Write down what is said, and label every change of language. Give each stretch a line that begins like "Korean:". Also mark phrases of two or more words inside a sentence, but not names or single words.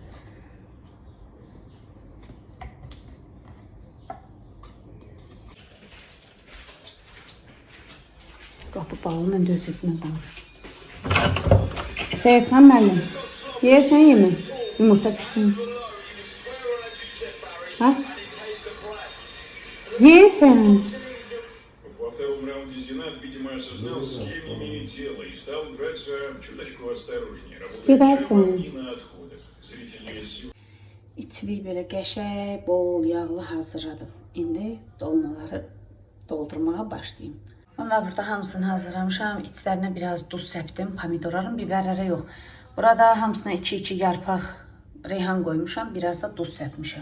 Azerbaijani: Qapı bağlı, mən də öz üzümlə danışdım. Seyidxan müəllim, yersən yemək? Yumurta pişsin. Ha? Yersən?
Russian: Во втором раунде Зинат, видимо, осознал, с кем имеет дело и стал драться чуточку осторожнее, работая и на отходах. Зрительные силы.
Azerbaijani: İçliyi belə qəşəng, bol, yağlı hazırladım. İndi dolmaları doldurmağa başlayayım. Onlar burada hamısını hazırlamışam. İçlərinə biraz duz səpdim, pomidorların, biberlərə yox. Burada hamısına 2-2 yarpaq reyhan qoymuşam, biraz da duz səpmişəm.